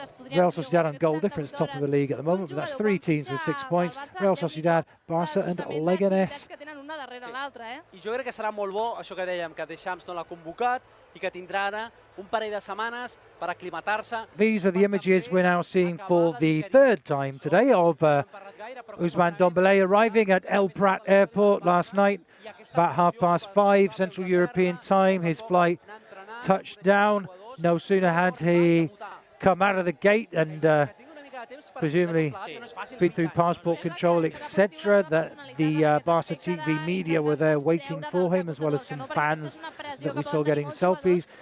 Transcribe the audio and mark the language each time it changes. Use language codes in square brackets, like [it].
[en] Real Sociedad on goal difference, top of the league at the moment, but that's 3 teams with 6 points. Real Sociedad, Barça and Leganés. [ca] I jo crec que serà molt bo, això que dèiem, que Deschamps no l'ha convocat i que tindrà ara un parell de setmanes per aclimatar-se. [en] These are the images we're now seeing for the 3rd time today of Ousmane Dembélé arriving at El Prat Airport last night, about 5:30 Central European time. His flight touched down. No sooner had he come out of the gate and presumably been through passport control, etc., that the Barca TV media were there waiting for him, as well as some fans that we saw getting selfies.